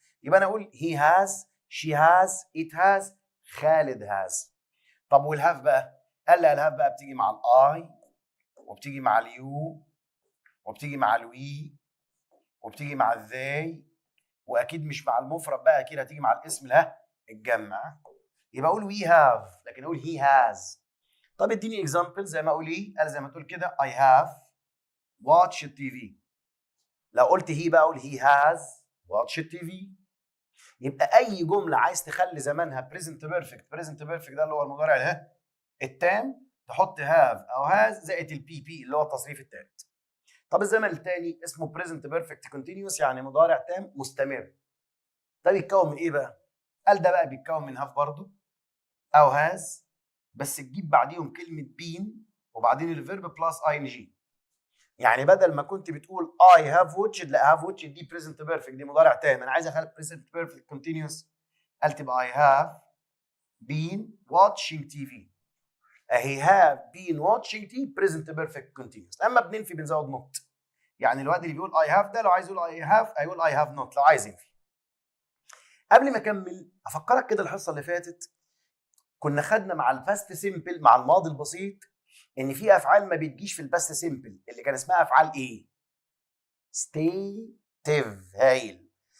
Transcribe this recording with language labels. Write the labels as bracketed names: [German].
[Arabic] يبقى انا اقول [English] he has she has it has خالد has. [Arabic] طب والهاف بقى؟ قال لي الهاف بقى بتيجي مع الاي وبتيجي مع اليو وبتيجي مع الوي وبتيجي مع الذي، واكيد مش مع المفرد بقى، اكيد هتيجي مع الاسم الجمع. يبقى اقول [English] we have [Arabic] لكن اقول [English] he has. [Arabic] طب اديني اكزامبل زي ما اقول ايه؟ قال زي ما تقول كده [English] I have watched TV. [Arabic] لو قلت هي بقى اقول [English] he has watched TV. [Arabic] يبقى اي جمله عايز تخلي زمانها [English] present perfect، [Arabic] present perfect ده اللي هو المضارع التام، تحط have او has زائد البي بي اللي هو التصريف الثالث. طب الزمن الثاني اسمه present perfect continuous يعني مضارع تام مستمر. ده بيتكون من ايه بقى؟ قال ده بقى بيتكون من have برضه او has، بس تجيب بعديهم كلمه been وبعدين الفيرب بلس ing. يعني بدل ما كنت بتقول [English] I have watched، [Arabic] لا have watched دي present perfect دي مضارع تام، انا عايز اخلي [English] present perfect continuous. [Arabic] قال تبقى [English] I have been watching TV. he have been watching TV present perfect continuous. [Arabic] اما بننفي بنزود not. يعني الواد اللي بيقول I have ده لو عايز يقول I have هيقول [English] I have not [Arabic] لو عايز ينفي. قبل ما اكمل افكرك كده الحصه اللي فاتت كنا خدنا مع الباست سيمبل مع الماضي البسيط ان في افعال ما بتجيش في الباست سيمبل اللي كان اسمها افعال ايه؟ ستيتيف. هايل.